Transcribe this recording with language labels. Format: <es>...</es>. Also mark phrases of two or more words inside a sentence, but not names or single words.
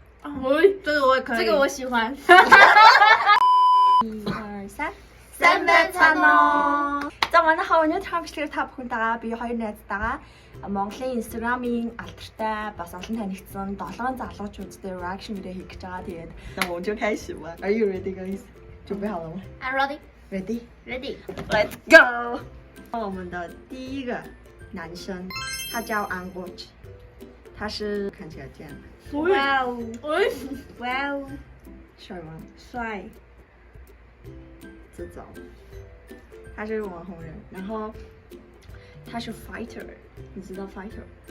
<zh>这个我也可以，这个我喜欢。 1、2、3。3分餐咯。</zh> <mn>За манай хавны хамшиг та бүхэнд би хоёр найзтайгаа Монголын Instagram-ийн алдартай бас олон танигдсан 7 залуучуудтай</mn> <en>reaction video</en> <mn>хийх гэж байгаа.</mn> <zh>Тэгээд 那我们就开始吧。</zh> <en>Are you ready, guys?</en> <zh>准备好了吗</zh> <en>I'm ready. ？Ready? Ready. Let's go.</en> <zh>我们的第一个男生，他叫 Anguch， 他是看起来这样。哇哦，哇哦，帅吗？帅，这种，他是网红人，然后他是 fighter， 你知道 fighter？</zh>